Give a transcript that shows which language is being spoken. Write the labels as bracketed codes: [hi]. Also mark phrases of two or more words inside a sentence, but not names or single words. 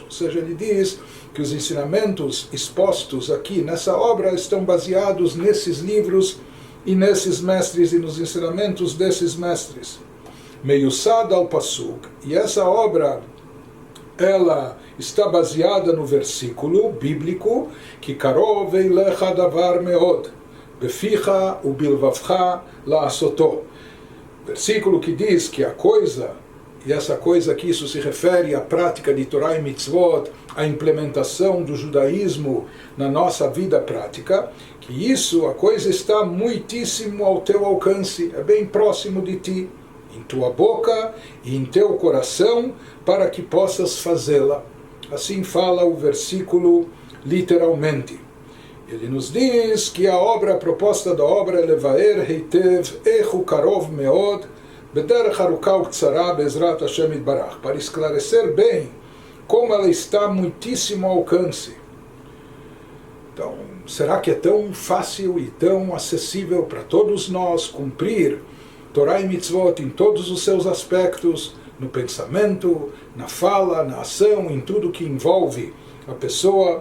[pt] Ou seja, ele diz que os ensinamentos expostos aqui nessa obra estão baseados nesses livros e nesses mestres e nos ensinamentos desses mestres. [he] מיוסד על הפסוק. [pt] E essa obra, ela está baseada no versículo bíblico que [he] קרוב אליך דבר מאד בפיך ובלבבך לעשותו. [pt] Versículo que diz que a coisa, e essa coisa aqui, isso se refere à prática de Torá e Mitzvot, à implementação do judaísmo na nossa vida prática, que isso, a coisa está muitíssimo ao teu alcance, é bem próximo de ti, em tua boca e em teu coração, para que possas fazê-la. Assim fala o versículo literalmente. Ele nos diz que a proposta da obra é [he] לבאר היטב איכו קרוב מאד בדרך ארוכה וקצרה בעזרת השם יתברך, [pt] para esclarecer bem como ela está muitíssimo ao alcance. Então, será que é tão fácil e tão acessível para todos nós cumprir Torá e Mitzvot em todos os seus aspectos, no pensamento, na fala, na ação, em tudo que envolve a pessoa?